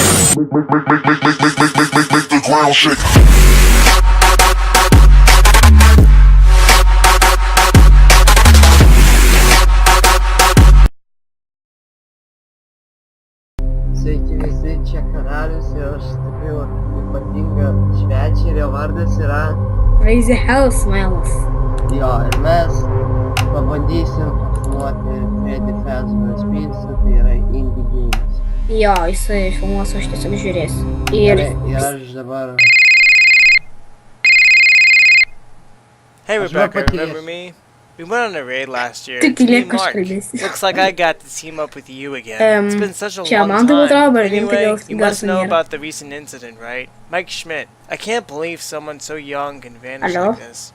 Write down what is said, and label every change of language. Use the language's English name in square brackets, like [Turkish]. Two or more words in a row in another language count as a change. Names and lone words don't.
[English] Make the ground shake. [Lithuanian] Sveiki visi, čia karalius ir aš tikrai ypatinga švečia ir jo vardas yra... Crazy Hell Smiles. Jo, ir mes pabandysim filmuoti Freddy Fazbear's Pizza, tai yra Indie Games. Jo, jisai filmuos, aš tiesiog žiūrėsiu. Ir aš dabar... [English] Hey Rebecca, remember me? We went on a raid last year. It's me, Mark. Looks like I got to team up with you again. It's been such a long time. Anyway, you must know about the recent incident, right? Mike Schmidt. I can't believe someone so young can vanish like this.